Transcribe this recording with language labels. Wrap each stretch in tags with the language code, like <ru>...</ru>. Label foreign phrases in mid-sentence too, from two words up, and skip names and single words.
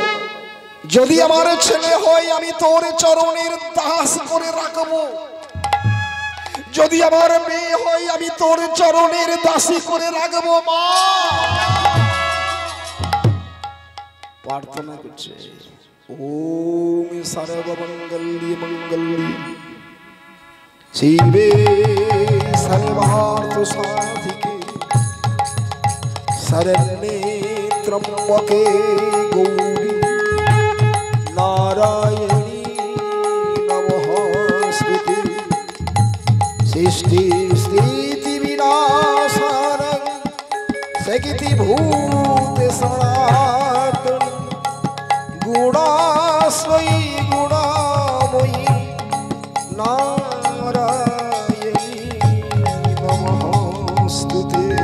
<bn>যদি আমার ছেলে হয় আমি তোর চরণের দাস করে রাখবো, যদি আমার মেয়ে হয় আমি তোর চরণের দাসী করে রাখবো মা। প্রার্থনা করছে,</bn> <sa>ওম সর্বমঙ্গল্যে মঙ্গল্যে শিবে সর্বার্থ সাধিকে শরণ্যে ত্র্যম্বকে গৌরী নারায়ণী নমস্তুতে। সৃষ্টি স্থিতি বিনাশানং সকিতি ভূতে সনাতন গুণাশ্রয়ী গুণাময়ী নারায়ণী নমস্তুতে।</sa>